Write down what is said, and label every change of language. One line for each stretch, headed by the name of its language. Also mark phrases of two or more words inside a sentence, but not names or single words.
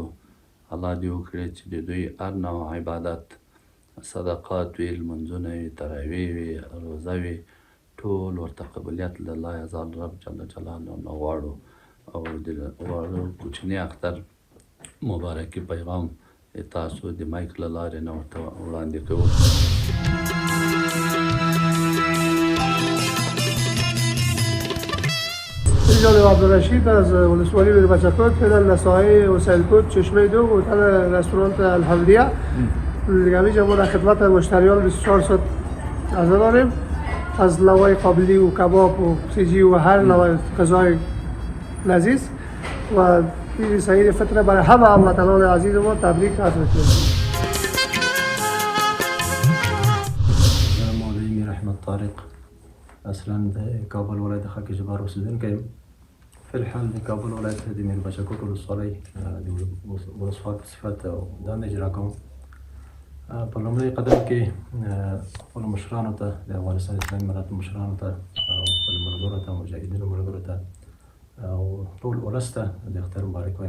Pashto: الله دې وکړي چې د دوی هر نوع عبادت، صدقات وي، لمونځونه وي، تراویح وي، روزه وي، ټول ورته قبولیت له لا یزال رب
Arabic: جل جلاله
Pashto: نه غواړو او د غواړو کوچني اختر مبارکي پیغام تاسو د مایک له لارې نه ورته وړاندې کوو.
Persian: جالب عبدالرشید از ولسوالی میربچه‌کوت، فعلا نساهای حسین‌کوت، چشمه دو و تل رستوران الحمدیه. دیگه اینجا ما در خدمت مشتریان 24 ساعت حاضر داریم، از لوای قابلی و کباب و سیجی و هر نوع غذای لذیذ و این سعید فطر برای همه هموطنان عزیز ما تبریک عرض می‌کنم.
Pashto: مولوی میر احمد طارق، اصلا د کابل ولایت خاک جبار اوسیدونکی یم. فی الحال د کابل ولایت د میربچه‌کوټ ولسوالۍ د ولسوال په صفت دنده اجرا کوم. په لومړي قدم کې خپلو مشرانو ته، د افغانستان اسلامي امارت مشرانو ته او خپلو ملګرو ته، مجاهدینو ملګرو ته او ټول ولس ته د اختر مبارک وایم.